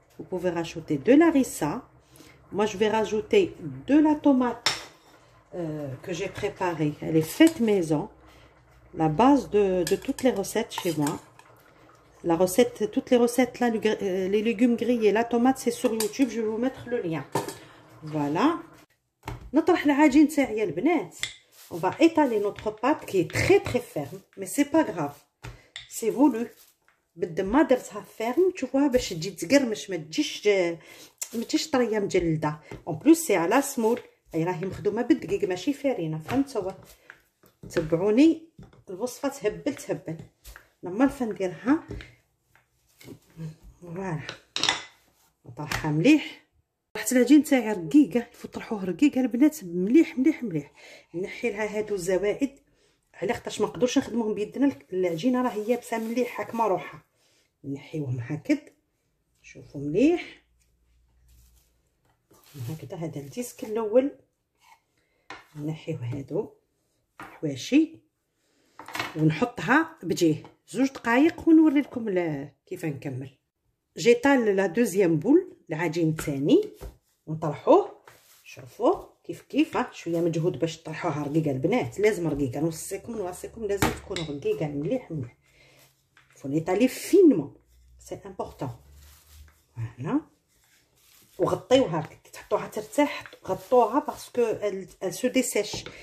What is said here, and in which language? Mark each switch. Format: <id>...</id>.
<fr>Vous pouvez rajouter de la harissa. Moi, je vais rajouter de la tomate que j'ai préparée. Elle est faite maison. La base de toutes les recettes chez moi. La recette, toutes les recettes là, les légumes grillés, la tomate, c'est sur YouTube. Je vais vous mettre le lien. فوالا.</fr> <ar>نطرح العجين تاعي يا البنات.</ar> <fr>On va étaler notre pâte qui est très ferme, mais c'est pas grave. C'est voulu.</fr> <ar>بالدم ما درتها فيرم تشوفوها باش تجي تقرمش، ما تجيش طريه مجلده. اون بلوس سي على سمول، هي راهي مخدومه بالدقيق ماشي فارينه، فهمتوا؟ تبعوني الوصفه تهبل. لما نديرها فوالا نطرحها مليح. طرحت العجين تاعي رقيقه، يفوت طرحوه رقيقه البنات مليح. نحي لها هادو الزوائد على خاطرش ما نقدروش نخدموهم بيدنا، العجينه راهي يابسه مليح هاكما روحها. نحيوهم هكذا، شوفوا مليح هكذا. هذا الديسك الاول نحيو هادو حواشي ونحطها بجيه 2 دقائق ونوري لكم كيف نكمل.</ar> <fr>جيطال لا دوزيام بول</fr> <ar>العجين الثاني ونطرحوه. شوفوا كيف شويه مجهود باش تطرحوها رقيقه البنات، لازم رقيقه. نوصيكم لازم تكون رقيقه مليح.</ar> <fr>faut l'étaler finement, c'est important. Voilà.</fr> <ar>وغطيوها كي تحطوها ترتاح، غطوها باسكو</ar> <fr>elle se dessèche.</fr>